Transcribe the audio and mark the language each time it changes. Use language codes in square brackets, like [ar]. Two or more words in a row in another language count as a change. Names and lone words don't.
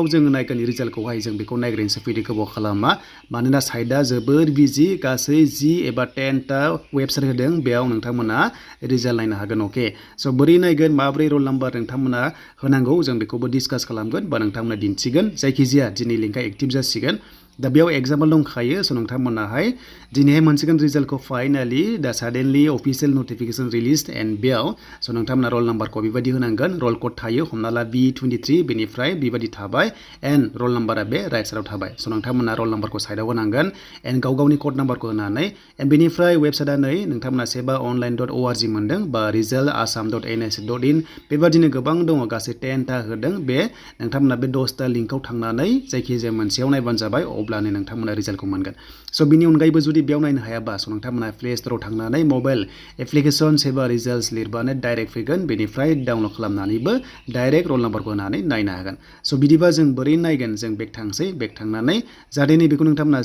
[brx] जों नायगोन रिजाल्टखौहाय जों बेखौ नायग्रोनोसै फैदो गोबाव खालामा मानोना साइटआ जोबोर बिजि गासै 10 एबा 10 ता वेबसाइट होदों बेयाव नोंथांमोना रिजाल्ट नायनो हागोन अके स बोरै नायगोन माब्रै [en] roll number [brx] नोंथांमोना होनांगौ जों बेखौबो डिसकास खालामगोन बा नोंथांमोना दिन्थिगोन जायखिजाया दिनै लिंकआ एक्टिभ जासिगोन दा बेयाव एग्जाम्पल दंखायो स नोंथांमोनाहाय दिनैहाय मोनसिगोन रिजाल्टखौ फाइनालि दा [en] suddenly official notification release and [brx] बेयाव स नोंथांमोना [en] roll number [brx] बेबायदि होनांगोन [en] roll code [brx] थायो हमना ला B23 बेनिफ्राय बेबायदि थाबाय [en] and roll number [brx] बे [en] right side [brx] थाबाय स नोंथांमोना [en] roll number [brx] साइडआव होनांगोन एन्ड गावनि [en] code number [brx] होनानै एन्ड बेनिफ्राय वेबसाइटआ नै नोंथांमोना sebaonline.org मोनदों बा resultassam.nhs.in बेबादिनो गोबां दङ गासै 10 ता होदों बे नोंथांमोना बे 10 ता लिंकआव थांनानै जायखिजाया मोनसेयाव नायबानो जाबाय अब्लानो नोंथांमोना रिजाल्टखौ मोनगोन स बिनि अनगायैबो जुदि बेयाव नायनो हायाबा स नोंथांमोना प्ले स्टोराव थांनानै [en] mobile application [brx] सेबा रिजाल्ट्स लिरबानो डाइरेक्ट फैगोन बेनिफ्राय डाउनलोड खालामनानैबो [en] direct roll number [brx] होनानै नायनो हागोन स बिदिबा जों बोरै नायगोन जों बेक थांनानै जाहाथे नैबेखौ नोंथांमोना